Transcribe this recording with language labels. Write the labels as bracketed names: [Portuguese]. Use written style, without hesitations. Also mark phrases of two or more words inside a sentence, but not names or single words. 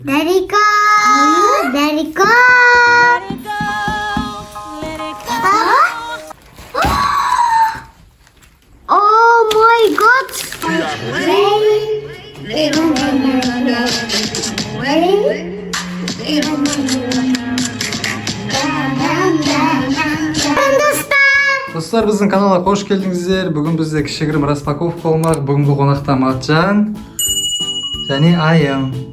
[English] Let it go. Let it go. Oh my God. [Kazakh] Dostlar, біздің каналға қош келдіңіздер. Бүгін бізде кішігірім распаковка болмақ. Бүгінгі қонақта Матжан және Айым.